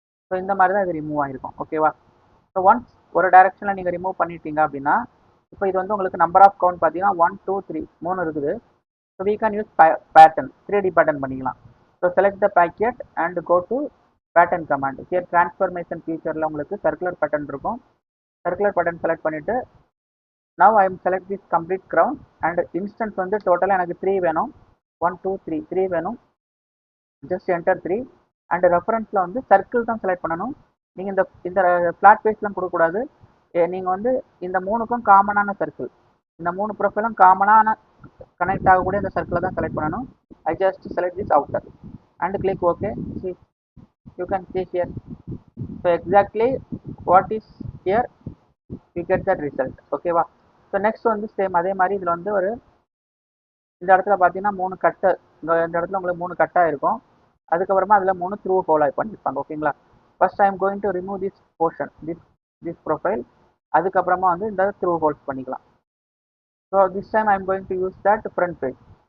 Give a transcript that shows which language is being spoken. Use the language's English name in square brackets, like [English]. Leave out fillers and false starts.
[Tamil] So இந்த மாதிரி தான் இது ரிமூவ் ஆகிருக்கும். ஓகேவா? ஸோ ஒன்ஸ் ஒரு டைரக்ஷனில் நீங்கள் ரிமூவ் பண்ணிட்டீங்க அப்படின்னா இப்போ இது வந்து உங்களுக்கு நம்பர் ஆஃப் கவுண்ட் பார்த்தீங்கன்னா 1 2 3 3 இருக்குது. [English] So we can use pattern, 3D pattern பண்ணிக்கலாம். So select the packet and go to pattern command. [Tamil] Here transformation ஃபீச்சரில் உங்களுக்கு சர்க்குலர் பேட்டர்ன் இருக்கும். சர்க்குலர் பேட்டர்ன் செலக்ட் பண்ணிவிட்டு [English] now I am select this complete crown and instance [Tamil] வந்து டோட்டலாக எனக்கு 3 வேணும். 1 2 3 3 வேணும். Just enter 3 and ரெஃபரன்ஸில் வந்து சர்க்கிள் தான் செலக்ட் பண்ணணும். நீங்கள் இந்த ஃப்ளாட் பேஸ்லாம் கொடுக்கக்கூடாது. நீங்கள் வந்து இந்த மூணுக்கும் காமனான சர்க்கிள், இந்த மூணு ப்ரொஃபைலும் காமனான கனெக்ட் ஆகக்கூடிய இந்த சர்க்கிளை தான் செலக்ட் பண்ணணும். [English] I just select this outer and click OK. See, you can see here. So exactly what is here, you get that result. [Tamil] ஓகேவா? ஸோ நெக்ஸ்ட் வந்து சேம் அதே மாதிரி இதில் வந்து ஒரு இந்த இடத்துல பார்த்தீங்கன்னா 3 கட்டு, இந்த இடத்துல உங்களுக்கு 3 கட்டாக இருக்கும். அதுக்கப்புறமா அதில் 3 த்ரூ ஹோல் பண்ணியிருப்பாங்க. ஓகேங்களா? [English] First I am going to remove this portion, this profile. [Tamil] அதுக்கப்புறமா வந்து இந்த த்ரூ ஹோல்ஸ் பண்ணிக்கலாம். [English] So this time I am going to use that front page.